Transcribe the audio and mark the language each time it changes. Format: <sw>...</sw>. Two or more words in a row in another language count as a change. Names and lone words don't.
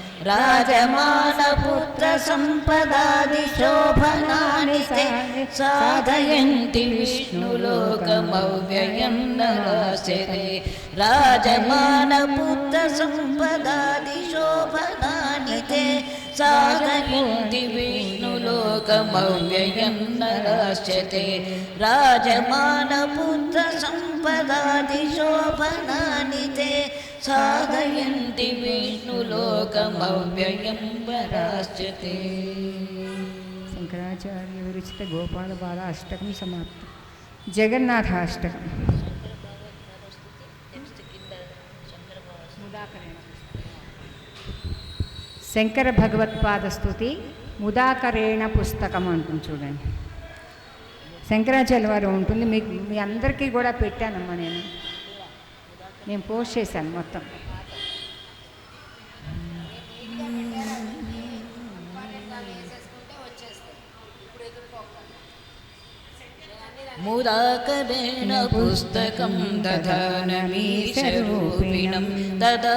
<sa>राजमानपुत्रसम्पदादिशोभनानि ते साधयन्ति विष्णुलोकमव्ययं नरास्यते राजमानपुत्रसम्पदादिशोभनानि ते साधयन्ति विष्णुलोकमव्ययं नरास्यते राजमानपुत्रसम्पदादिशोभनानि ते साधयन्ति विष्णुलोकमव्ययं वरास्यते.</sa> <te>శంకరాచార్య విరచిత గోపాల బాల అష్టకం సమాప్తం. జగన్నాథాష్టకం. శంకర భగవత్పాద స్తుతి</te> <sa>ముదాకరేణ పుస్తకం</sa> <te>అంటుంది చూడండి. శంకరాచార్య వారు ఉంటుంది. మీకు మీ అందరికీ కూడా పెట్టానమ్మా, నేను పోస్ట్ చేశాను మొత్తం.</te> <sa>मुदाकरेण पुस्तकं दधानमीशरूपिणं तदा</sa>